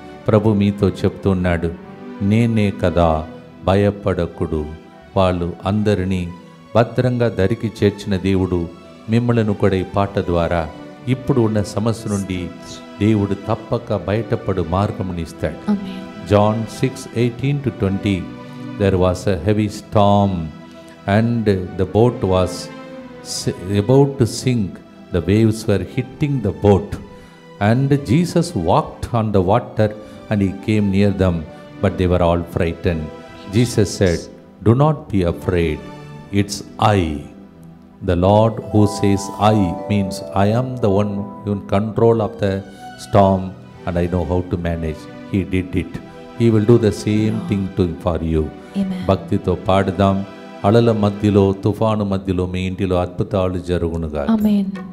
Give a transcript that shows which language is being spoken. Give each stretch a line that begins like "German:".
Telugu: ప్రభు మీతో చెప్తున్నాడు, నేనే కదా, భయపడకుడు. వాళ్ళు అందరినీ భద్రంగా దరికి చేర్చిన దేవుడు మిమ్మలను కూడా ఈ పాట ద్వారా ఇప్పుడు ఉన్న సమస్య నుండి దేవుడు తప్పక బయటపడు మార్గమునిస్తాడు.
English: John 6:18-20 there was a heavy storm and the boat was about to sink. The waves were hitting the boat and Jesus walked on the water and he came near them, but they were all frightened. Jesus said, do not be afraid, it's I. The Lord who says I means I am the one in control of the storm and I know how to manage. He did it. He will do the same thing for you.
Telugu: భక్తితో పాడదాం. అలల మధ్యలో, తుఫాను మధ్యలో మీ ఇంటిలో అద్భుతాలు జరుగునుగా. ఆమేన్.